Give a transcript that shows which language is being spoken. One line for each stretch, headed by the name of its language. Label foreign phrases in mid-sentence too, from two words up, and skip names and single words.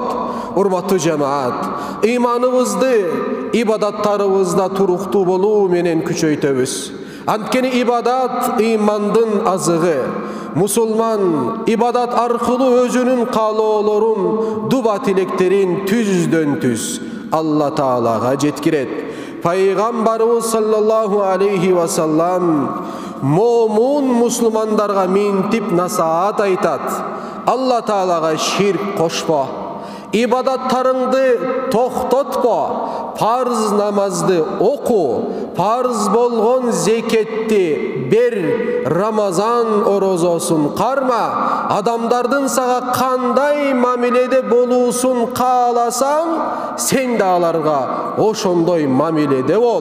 Kyrgyz: Урматтуу жамаат, ыйманыбызды ибадаттарыбызда туруктуу болуу менен күчөйтөбүз. Анткени ибадат ыймандын азыгы. Мусулман ибадат аркылуу өзүнүн каалоолорун, дуба тилектерин түздөн түз Алла Таалага жеткирет. Пайгамбарыбыз
Arabic: صلى الله عليه وسلم
Kyrgyz: момун мусулмандарга минтип насаат айтат: Алла Таалага ширк кошпо, ибадаттарыңды токтотпо, парз намазды оку, парз болгон зекетти бер, Рамазан орозосун карма, адамдардын сага кандай мамиледе болуусун кааласаң, сен да аларга ошондой мамиледе бол.